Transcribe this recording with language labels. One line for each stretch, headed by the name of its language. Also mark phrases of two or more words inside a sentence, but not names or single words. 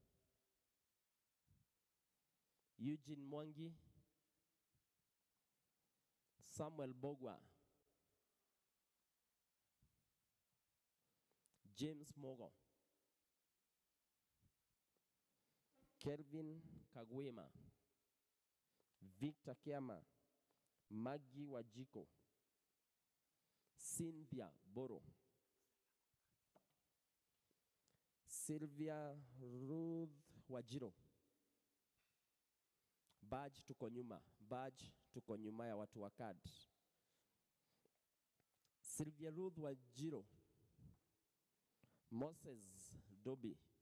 Swahili: Eugene Mwangi, Samuel Bogwa, James Mogo, Kelvin Kagwema, Victor Kiama, Maggie Wajiko, Cynthia Boro, Sylvia Ruth Wajiro. Badge tuko nyuma. Badge tuko nyuma ya watu wa CAD. Sylvia Ruth Wajiro, Moses Dobi,